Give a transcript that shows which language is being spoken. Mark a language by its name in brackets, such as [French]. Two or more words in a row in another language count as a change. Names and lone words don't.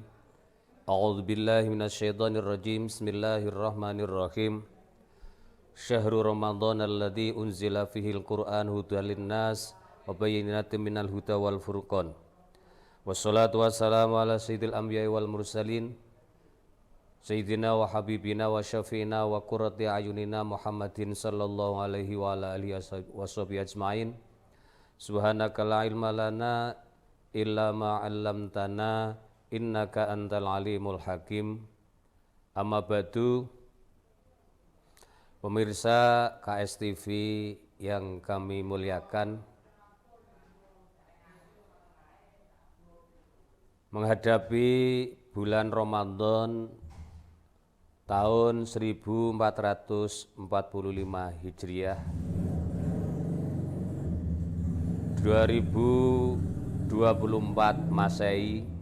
[Arabic] أعوذ بالله من الشيطان الرجيم بسم الله الرحمن الرحيم. شهر رمضان الذي أنزل فيه القرآن هدى للناس وبينات من الهدى والفرقان. والصلاة والسلام على سيد الأنبياء والمرسلين. سيدنا وحبيبنا وشفيعنا وقرة أعيننا محمد صلى الله عليه وعلى آله وصحبه أجمعين. سبحانك لا علم لنا إلا ما علمتنا إنك أنت العليم الحكيم. أما بعد. [Indonesian] Pemirsa KSTV yang kami muliakan, menghadapi bulan Ramadan tahun 1445 Hijriah 2024 Masehi.